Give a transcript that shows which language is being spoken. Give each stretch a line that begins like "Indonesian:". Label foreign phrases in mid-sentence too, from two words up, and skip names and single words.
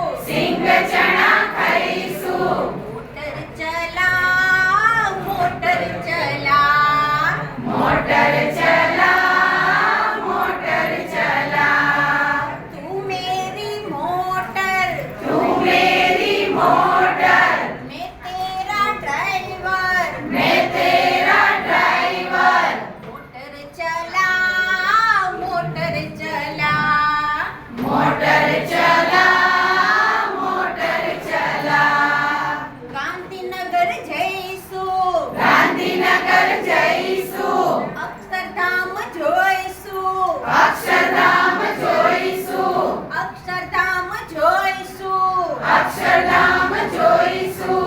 Gujarati: સિંગ ચણા ખાઈશું.
Hindi: मोटर चला मोटर चला. मोटर चला मोटर चला. तू मेरी मोटर. तू मेरी मोटर. मैं तेरा ड्राइवर. मैं तेरा ड्राइवर. मोटर चला मोटर चला. मोटर चला मोटर चला.
Gujarati: ગાંધીનગર જઈશું. ગાંધીનગર જઈશું. અક્ષરધામ જોઈશું. અક્ષરધામ જોઈશું. અક્ષરધામ જોઈશું. અક્ષરધામ જોઈશું.